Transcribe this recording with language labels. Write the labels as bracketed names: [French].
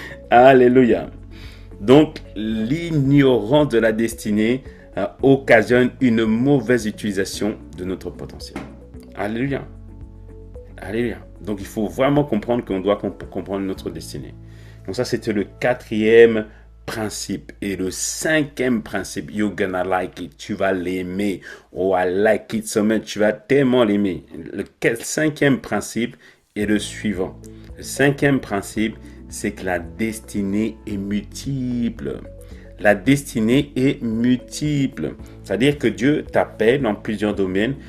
[French] Alléluia. Donc, l'ignorance de la destinée occasionne une mauvaise utilisation de notre potentiel. Alléluia. Alléluia. Donc, il faut vraiment comprendre qu'on doit comprendre notre destinée. Donc ça, c'était le 4e principe. Et le 5e principe, [English] you're gonna like it. [French] Tu vas l'aimer. [English] Oh, I like it so much. [French] Tu vas tellement l'aimer. Le 5e principe est le suivant. Le 5e principe, c'est que la destinée est multiple. La destinée est multiple. C'est-à-dire que Dieu t'appelle dans plusieurs domaines.